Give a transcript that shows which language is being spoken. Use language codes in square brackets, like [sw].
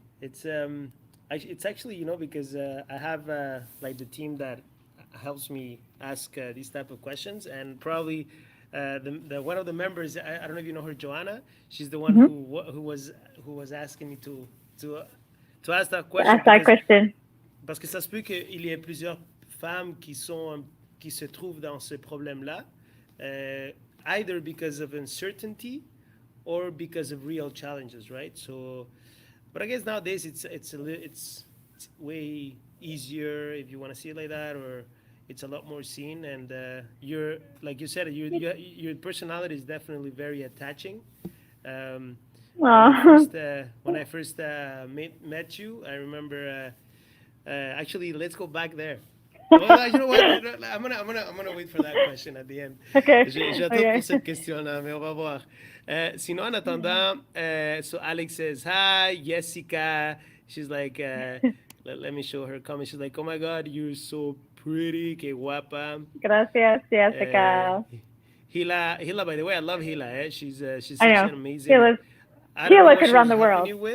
[en] It's actually, you know, because I have like the team that helps me ask these type of questions, and probably the one of the members, I don't know if you know her, Joanna. She's the one mm-hmm. who was asking me to ask that question. Ask that question. [fr] Parce que ça se peut qu'il y ait plusieurs femmes qui se trouvent dans ce problème-là, [en] either because of uncertainty or because of real challenges, right? So, but I guess nowadays it's way easier if you want to see it like that, or it's a lot more seen. And you're, like you said, your personality is definitely very attaching. When I first met you, I remember. Actually, let's go back there. Well, you know what? I'm gonna wait for that question at the end. Okay. [fr] J'attends pour cette question-là, mais on va voir. Sinon, en attendant, [en] so Alex says hi. Jessica, she's like, let me show her comment. She's like, oh my God, you're so pretty, [es] que guapa. Gracias, Jessica. [en] Hila, by the way, I love Hila. She's such an amazing. Hila could run the world.